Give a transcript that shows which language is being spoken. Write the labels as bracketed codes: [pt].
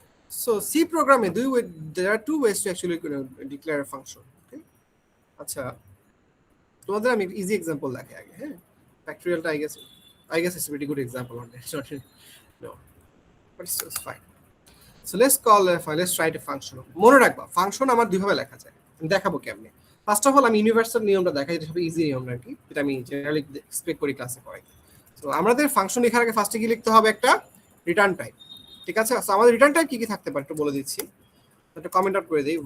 [en] So C প্রোগ্রামে there are two ways to actually declare a function, okay? [bn] আচ্ছা, তোমাদের আমি ইজি এক্সাম্পল দেখাই আগে। [en] হ্যাঁ, ফ্যাক্টরিয়ালটা I guess it's a pretty good example on that. No, but it's just fine. So let's try to function. [bn] মনে রাখবা function আমার দুই ভাবে লেখা যায়, আমি দেখাবো কেমনে। ফার্স্ট অফ অল আমি ইউনিভার্সাল নিয়মটা দেখাই, যেটা সবচেয়ে ইজি নিয়ম আর কি, যেটা আমি জেনারেলি এক্সপেক্ট করি ক্লাসে করাই। সো আমাদের ফাংশন লেখার আগে ফার্স্টে কি লিখতে হবে, একটা রিটার্ন টাইপ, ঠিক আছে। সো আমাদের রিটার্ন টাইপ কি কি থাকতে পারে একটু বলে দিচ্ছি, একটা কমেন্ট আউট করে দিই।